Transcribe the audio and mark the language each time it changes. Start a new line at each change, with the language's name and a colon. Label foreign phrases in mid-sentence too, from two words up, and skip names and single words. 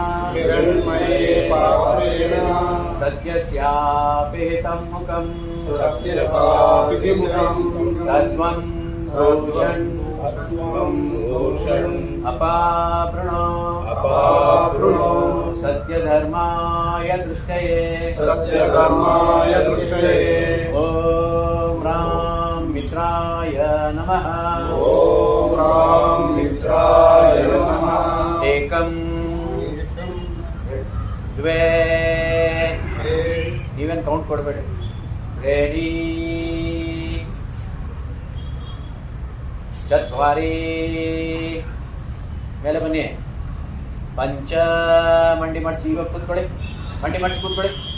Sanskrit: ಸದ್ಯಸ್ಯಾಪಿಹಿತಂ ಮುಖಂ ತದ್ವಂ ರೋಷನ್ ಅಪಾವೃಣೋ ಸತ್ಯಧರ್ಮಾಯ ದೃಷ್ಟಯೇ ಓಂ ರಾಮ್ ಮಿತ್ರಾಯ ನಮಃ. ಏಕಂ ದ್ವೇ.
Kannada: ನೀವೇನು ಕೌಂಟ್ ಕೊಡಬೇಡಿ. ರೆಡಿ.
Sanskrit: ಚತ್ವಾರಿ.
Kannada: ಮೇಲೆ ಬನ್ನಿ. ಪಂಚ. ಮಂಡಿ ಮಾಡಿಸಿ ಇವಾಗ ಕೂತ್ಕೊಳ್ಳಿ. ಮಂಡಿ ಮಾಡಿಸಿ ಕೂತ್ಕೊಳ್ಳಿ.